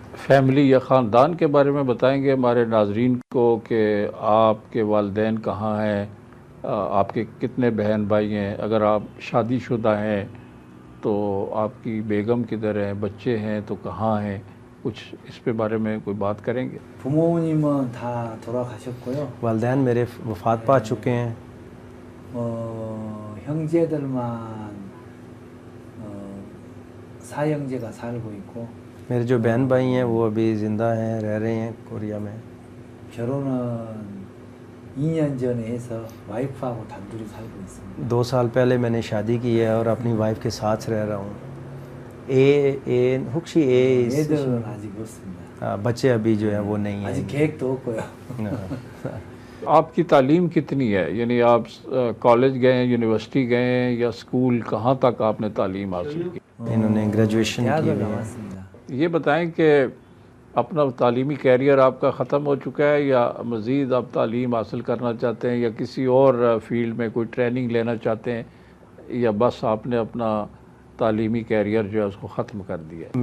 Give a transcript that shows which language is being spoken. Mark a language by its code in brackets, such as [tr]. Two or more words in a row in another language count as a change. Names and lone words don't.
[ur] فیملی یا خاندان کے بارے میں بتائیں گے ہمارے ناظرین کو کہ آپ کے والدین کہاں ہیں, آپ کے کتنے بہن بھائی ہیں, اگر آپ شادی شدہ ہیں تو آپ کی بیگم کدھر ہیں, بچے ہیں تو کہاں ہیں, کچھ اس پہ بارے میں کوئی بات کریں گے؟ [ko] 부모님은 다 돌아가셨고요. [ur] والدین میرے وفات پا چکے ہیں. [ko] 형제들만 사형제가 살고 있고. [ur] میرے جو بہن بھائی ہیں وہ ابھی زندہ ہیں, رہ رہے ہیں کوریا میں. [ko] 결혼은 2년 전에 해서 와이프하고 단둘이 살고 있습니다. [ur] 2 سال پہلے میں نے شادی کی ہے اور اپنی وائف کے ساتھ رہ رہا ہوں. [ko] 혹시 애들은 아직 없습니다. [ur] بچے ابھی جو ہیں وہ نہیں ہیں. [ko] 아직 계획도 없고요. [ur] آپ کی تعلیم کتنی ہے؟ یعنی آپ کالج گئے ہیں، یونیورسٹی گئے ہیں، یا اسکول کہاں تک آپ نے تعلیم حاصل کی؟ انہوں نے گریجویشن کی [ko] 대학을 [ur] ہوئی ہے۔ [ko] 나왔습니다. [ur] یہ بتائیں کہ اپنا تعلیمی کیریئر آپ کا ختم ہو چکا ہے، یا مزید آپ تعلیم حاصل کرنا چاہتے ہیں، یا کسی اور فیلڈ میں کوئی ٹریننگ لینا چاہتے ہیں، یا بس آپ نے اپنا تعلیمی کیریئر جو ہے اس کو ختم کر دیا ہے؟